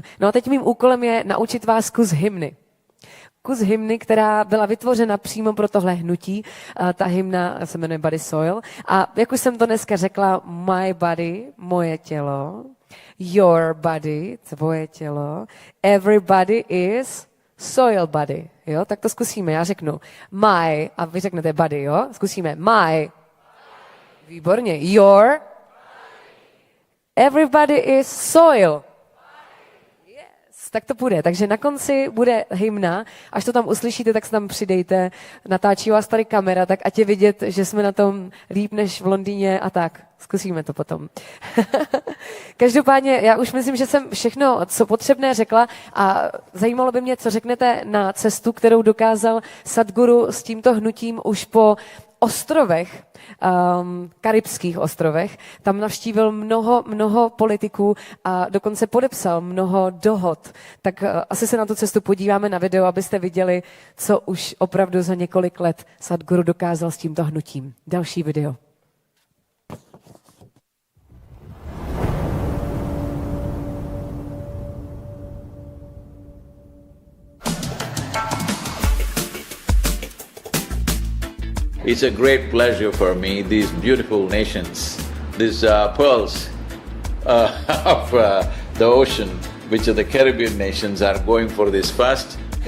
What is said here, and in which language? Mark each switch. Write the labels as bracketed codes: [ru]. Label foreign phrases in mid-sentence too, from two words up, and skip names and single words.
[cs] No a teď mým úkolem je naučit vás kus hymny. Kus hymny, která byla vytvořena přímo pro tohle hnutí. Ta hymna se jmenuje Body Soil. A jak už jsem to dneska řekla, [en] my body, [cs] moje tělo, [en] your body, [cs] tvoje tělo, [en] everybody is soil body, [cs] jo? Tak to zkusíme, já řeknu my, a vy řeknete body, jo? Zkusíme my. Výborně. Your. [en] Everybody is soil. Yeah. [cs] Tak to půjde. Takže na konci bude hymna. Až to tam uslyšíte, tak se tam přidejte. Natáčí vás tady kamera, tak ať je vidět, že jsme na tom líp než v Londýně a tak. Zkusíme to potom. Každopádně, já už myslím, že jsem všechno, co potřebné řekla a zajímalo by mě, co řeknete na cestu, kterou dokázal Sadhguru s tímto hnutím už po ostrovech, karibských ostrovech. Tam navštívil mnoho politiků a dokonce podepsal mnoho dohod. Tak asi se na tu cestu podíváme na video, abyste viděli, co už opravdu za několik let Sadhguru dokázal s tímto hnutím. Další video. [en] It's a great pleasure for me, these beautiful nations, these pearls of the ocean, which are the Caribbean nations, are going for this first.